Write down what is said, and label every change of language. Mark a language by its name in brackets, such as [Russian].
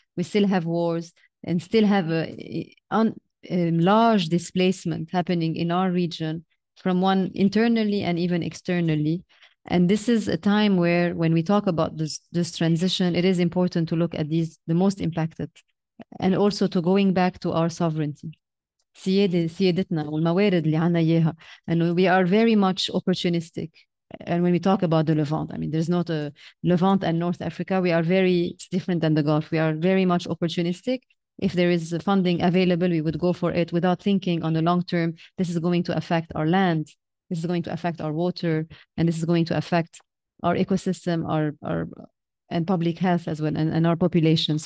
[English] We still have wars and still have a large displacement happening in our region from one internally and even externally. And this is a time where, when we talk about this transition, it is important to look at the most impacted, and also to going back to our sovereignty. [Arabic] سيادتنا والموارد اللي عنا إياها. [English] And we are very much opportunistic. And when we talk about the Levant, I mean, there's not a Levant and North Africa. It's different than the Gulf. We are very much opportunistic. If there is funding available, we would go for it without thinking on the long term, this is going to affect our land, this is going to affect our water, and this is going to affect our ecosystem, and public health as well, and our population.